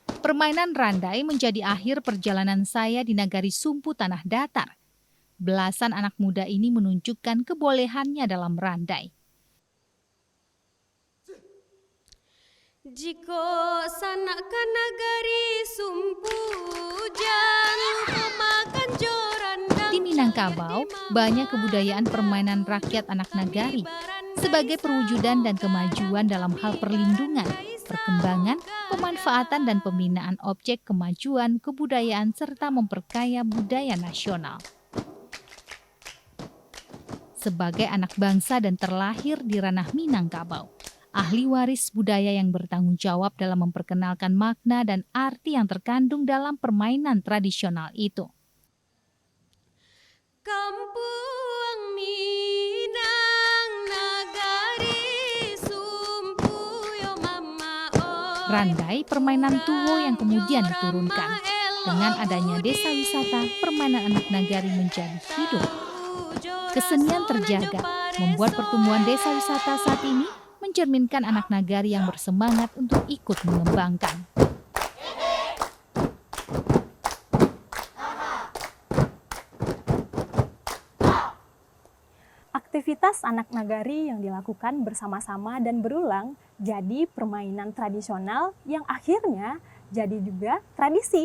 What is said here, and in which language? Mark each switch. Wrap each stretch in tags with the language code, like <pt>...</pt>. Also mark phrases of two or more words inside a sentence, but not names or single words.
<id>Permainan randai menjadi akhir perjalanan saya di Nagari Sumpu Tanah Datar. Belasan anak muda ini menunjukkan kebolehannya dalam randai.</id> <min>Jiko sanakan nagari Sumpu jangan pemakan joran.</min> <id>Di Minangkabau, banyak kebudayaan permainan rakyat anak nagari sebagai perwujudan dan kemajuan dalam hal perlindungan, perkembangan, pemanfaatan dan pembinaan objek kemajuan kebudayaan serta memperkaya budaya nasional. Sebagai anak bangsa dan terlahir di ranah Minangkabau, ahli waris budaya yang bertanggung jawab dalam memperkenalkan makna dan arti yang terkandung dalam permainan tradisional itu.</id> <min>Kampung Minang nagari Sumpu yo mama oi.</min> <id>Randai permainan tuwo yang kemudian diturunkan. Dengan adanya desa wisata, permainan anak nagari menjadi hidup. Kesenian terjaga, membuat pertumbuhan desa wisata saat ini mencerminkan anak nagari yang bersemangat untuk ikut mengembangkan. Aktivitas anak nagari yang dilakukan bersama-sama dan berulang jadi permainan tradisional yang akhirnya jadi juga tradisi.</id>